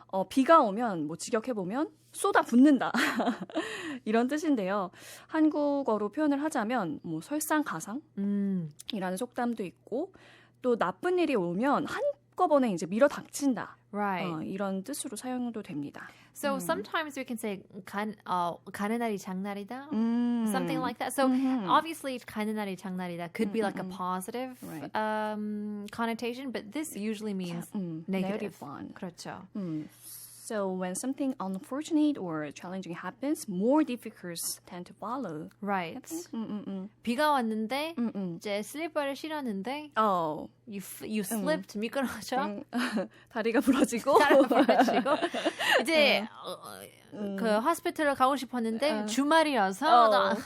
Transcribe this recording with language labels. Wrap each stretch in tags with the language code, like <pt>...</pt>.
<ko>비가 오면 뭐 직역해보면 쏟아 붓는다. 이런 뜻인데요. 한국어로 표현을 하자면 뭐 설상가상이라는 속담도 있고 또 나쁜 일이 오면 한꺼번에 이제 밀어 닥친다.</ko> <en>Right.</en> <ko>이런 뜻으로 사용도 됩니다.</ko> <en>So sometimes we can say</en> <ko>가는 날이 장날이다,</ko> <en>something like that. So obviously</en> <ko>가는 날이 장날이다</ko> <en>could be like a positive connotation, but this usually means negative. one.</en> <ko>그렇죠.</ko> <en>So when something unfortunate or challenging happens, more difficulties tend to follow. Right.</en> <ko>비가 왔는데 이제 슬리퍼를 신었는데</ko> <en>you slipped</en> <ko>미끄러져. 다리가 부러지고 이제 그 호스피탈을 가고 싶었는데 주말이어서</ko>